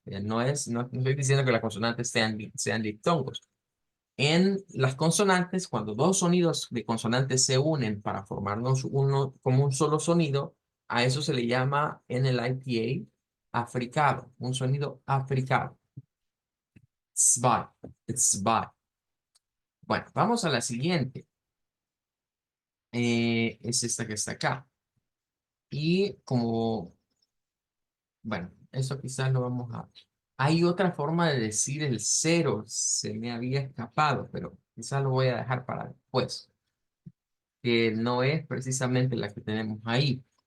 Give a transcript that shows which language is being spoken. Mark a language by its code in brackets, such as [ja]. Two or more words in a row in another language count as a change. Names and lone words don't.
[es] No estoy diciendo que las consonantes sean diptongos. En las consonantes, cuando dos sonidos de consonantes se unen para formarnos uno como un solo sonido, a eso se le llama en el IPA africado, un sonido africado. [de] Zwei, zwei. [es] Bueno, vamos a la siguiente. Es esta que está acá. Y como, bueno, eso quizás lo vamos a... Hay otra forma de decir el cero, se me había escapado, pero quizás lo voy a dejar para después, que no es precisamente la que tenemos ahí.